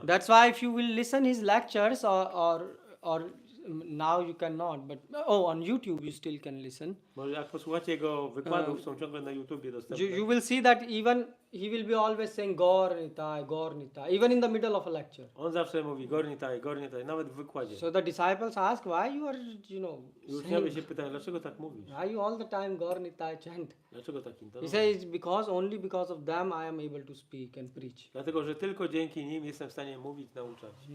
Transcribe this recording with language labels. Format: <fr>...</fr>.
<en>That's why if you will listen his lectures or now you cannot, but on YouTube you still can listen.</en> <pl>Może jak posłuchacie jego wykładów, są ciągle na YouTubie dostępne.</pl> <en>You will see that even he will be always saying Gaur Nitai, even in the middle of a lecture.</en> <pl>On zawsze mówi Gornitaj, nawet w wykładzie.</pl> <en>So the disciples ask, why you are, you know,</en> <pl>I uczniowie się pytają, dlaczego tak mówisz?</pl> <en>why you all the time Gaur Nitai chant?</en> <pl>Dlaczego tak</pl> <en>He</en> <pl>intonujesz?</pl> <en>says, only because of them I am able to speak and preach.</en> <pl>Dlatego, że tylko dzięki nim jestem w stanie mówić, nauczać.</pl>